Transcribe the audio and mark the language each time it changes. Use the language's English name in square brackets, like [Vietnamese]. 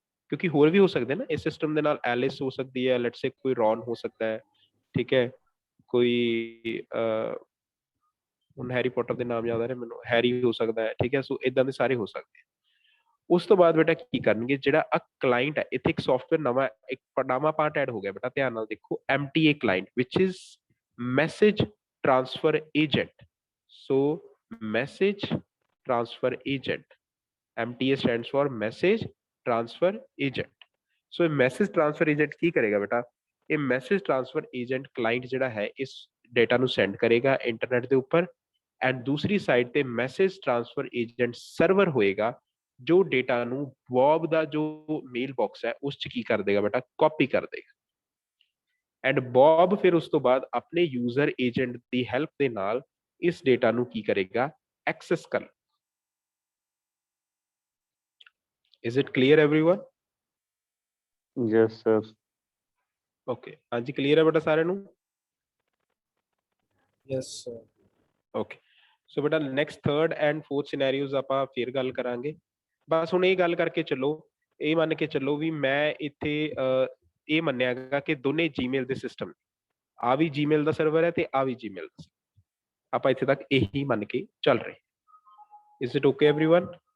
[Punjabi] ਕਿਉਂਕਿ ਹੋਰ ਵੀ ਹੋ ਸਕਦੇ ਨਾ ਇਸ ਸਿਸਟਮ ਦੇ ਨਾਲ, ਐਲਿਸ ਹੋ ਸਕਦੀ ਹੈ, ਲੈਟਸ ਸੇ ਕੋਈ ਰੌਨ ਹੋ ਸਕਦਾ ਹੈ, ਠੀਕ ਹੈ, ਕੋਈ ਹੁਣ ਹੈਰੀ ਪੋਟਰ ਦੇ ਨਾਮ ਯਾਦ ਆ ਰਹੇ ਮੈਨੂੰ, ਹੈਰੀ ਹੋ ਸਕਦਾ ਹੈ, ਠੀਕ ਹੈ। ਸੋ ਇਦਾਂ ਦੇ ਸਾਰੇ ਹੋ ਸਕਦੇ। ਉਸ ਤੋਂ ਬਾਅਦ ਬੇਟਾ ਕੀ ਕਰਨਗੇ, ਜਿਹੜਾ ਆ ਕਲਾਇੰਟ ਹੈ, ਇੱਥੇ ਇੱਕ ਸੌਫਟਵੇਅਰ ਨਵਾਂ ਇੱਕ ਨਵਾਂ ਪਾਰਟ ਐਡ ਹੋ ਗਿਆ ਬੇਟਾ, ਧਿਆਨ ਨਾਲ ਦੇਖੋ, MTA client which is message transfer agent. So message transfer agent, [English] MTA stands for message transfer agent। [Punjabi] ਸੋ ਇਹ ਮੈਸੇਜ ਟ੍ਰਾਂਸਫਰ ਏਜੰਟ ਕੀ ਕਰੇਗਾ ਬੇਟਾ, ਇਹ ਮੈਸੇਜ ਟ੍ਰਾਂਸਫਰ ਏਜੰਟ ਕਲਾਇੰਟ ਜਿਹੜਾ ਹੈ ਇਸ ਡੇਟਾ ਨੂੰ ਸੈਂਡ ਕਰੇਗਾ ਇੰਟਰਨੈਟ ਦੇ ਉੱਪਰ, ਐਂਡ ਦੂਸਰੀ ਸਾਈਡ ਤੇ ਮੈਸੇਜ ਟ੍ਰਾਂਸਫਰ ਏਜੰਟ ਸਰਵਰ ਹੋਏਗਾ ਜੋ ਡੇਟਾ ਨੂੰ ਬੌਬ ਦਾ ਜੋ ਮੇਲ ਬਾਕਸ ਹੈ ਉਸ ਚ ਕੀ ਕਰ ਦੇਗਾ ਬੇਟਾ, ਕਾਪੀ ਕਰ ਦੇਗਾ। ਐਂਡ ਬੌਬ ਫਿਰ ਉਸ ਤੋਂ ਬਾਅਦ ਆਪਣੇ ਯੂਜ਼ਰ ਏਜੰਟ ਦੀ ਹੈਲਪ ਦੇ ਨਾਲ ਇਸ ਡੇਟਾ ਨੂੰ ਕੀ ਕਰੇਗਾ, ਐਕਸੈਸ ਕਰ। [English] Is it clear everyone? Yes, sir. [Punjabi] Okay, ਹਾਂਜੀ clear ਹੈ ਬੇਟਾ ਸਾਰਿਆਂ ਨੂੰ? [English] Yes, sir. Okay, so ਬੇਟਾ next third and fourth scenarios [Punjabi] ਆਪਾਂ ਫਿਰ ਗੱਲ ਕਰਾਂਗੇ। ਬਸ ਹੁਣ ਇਹ ਗੱਲ ਕਰਕੇ ਚੱਲੋ, ਇਹ ਮੰਨ ਕੇ ਚੱਲੋ ਵੀ ਮੈਂ ਇੱਥੇ ਇਹ ਮੰਨਿਆਗਾ ਕਿ ਦੋਨੇ ਜੀਮੇਲ ਦੇ ਸਿਸਟਮ, ਆ ਵੀ ਜੀਮੇਲ ਦਾ ਸਰਵਰ ਹੈ ਤੇ ਆ ਵੀ ਜੀਮੇਲ ਦਾ। ਆਪਾਂ ਇੱਥੇ ਤੱਕ ਇਹੀ ਮੰਨ ਕੇ ਚੱਲ ਰਹੇ। [English] Is it okay everyone?